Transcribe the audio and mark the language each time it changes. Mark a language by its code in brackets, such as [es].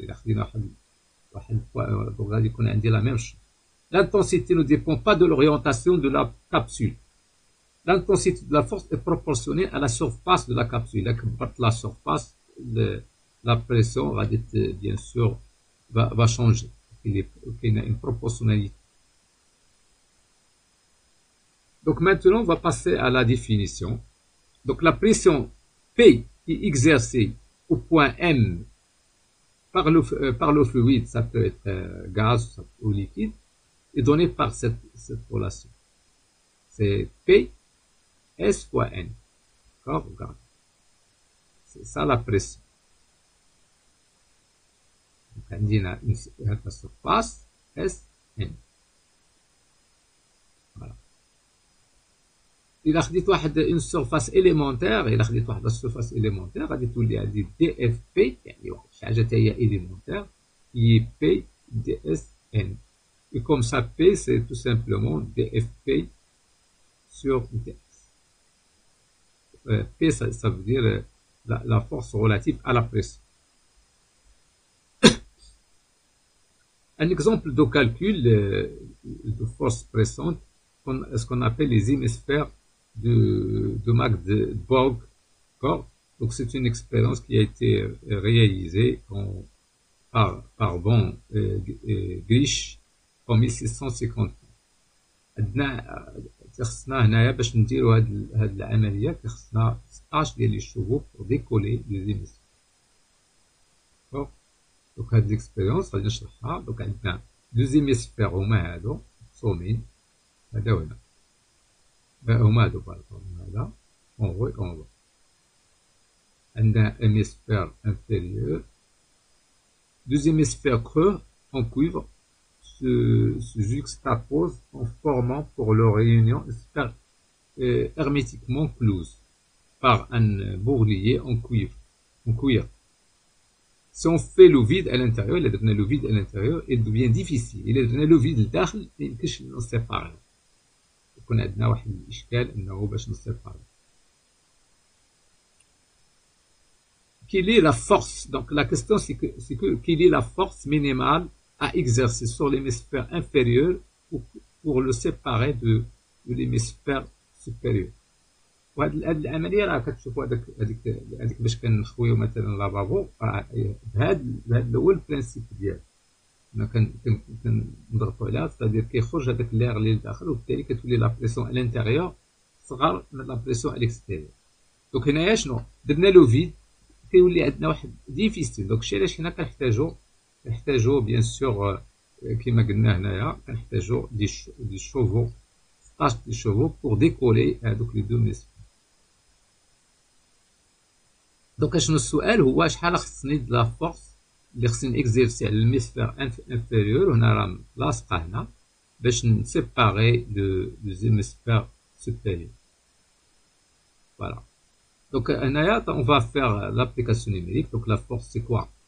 [ar] إلا خدينا واحد البوان دونك غادي يكون عندي لا ميم شوز. [fr] L'intensité ne dépend pas de l'orientation de la capsule. L'intensité de la force est proportionnée à la surface de la capsule. [ar] إلا كبرت [fr] la surface, la pression [ar] غادي [fr] bien sûr va changer. Il y a une proportionnalité. Donc maintenant, on va passer à la définition. Donc la pression P est exercée au point M par le fluide, ça peut être gaz ou liquide, est donnée par cette relation. C'est P S fois N. D'accord, regarde. C'est ça la pression. Donc [ar] عندنا [fr] la surface S N. Voilà. [ar] إلا خديت واحد اون سيرفاس إليمونتير، إلا خديت واحد السيرفاس إليمونتير غادي تولي عندي دي اف بي، يعني واحد شي حاجة تا هي إليمونتير، هي بي دي اس ان. [fr] Et comme ça, P, c'est tout simplement dfp sur ds. P, ça veut dire la force relative à la pression. Un exemple de calcul de force pressante, ce qu'on appelle les hémisphères de Magdeburg. Donc c'est une expérience qui a été réalisée par von Grich en 1650. [ar] خصنا هنايا باش نديرو هاد العمليه خصنا 16 ديال لي شوفو [fr] pour décoller les hémisphères. [ar] دونك هاد ليكسبيريونس غادي نشرحها. دونك عندنا دوز هيميسفير هما هادو مقسومين، هذا وهذا هما هادو هذا اون هو اون هو. عندنا [fr] hémisphère inférieur، deux hémisphères creux en cuivre se juxtaposent en formant pour leur réunion une sphère hermétiquement close par un bourrelier en cuivre. Si on fait le vide à l'intérieur, il a le vide à l'intérieur, il devient difficile. Il a donné le vide [ar] لداخل ما يمكنش نسيباري. يكون عندنا واحد الإشكال أنه باش نسيباري. [fr] Quelle est la force? Donc la question c'est que quelle est la force minimale à exercer sur l'hémisphère inférieur pour le séparer de l'hémisphère supérieur. [ar] وهاد العمليه راه كتشوفوا هذيك باش كنخويو مثلا لافابو، بهاد هو البرانسيپ ديالو. كنا كنضغطوا عليها، ستادير كيخرج هذاك ليغ اللي لداخل، وبالتالي كتولي لا بريسيون الانتيريور صغار من لا بريسيون الاكستيريور. دونك هنايا شنو درنا لو فيد، كيولي عندنا واحد ديفيسيل. دونك الشيء علاش حنا كنحتاجو بيان سور كما قلنا هنايا كنحتاجو دي شوفو 16 دي شوفو [fr] pour décoller [ar] هذوك لي دو هيميسفير. دونك شنو السؤال هو شحال خصني د لا فورس اللي خصني اكزيرسي على الميسفير انفيريور، هنا راه لاصقه هنا باش نسيباري دو هيميسفير سوبيريور. [fr] فوالا. Donc, on va faire l'application numérique. Donc, la force, c'est quoi?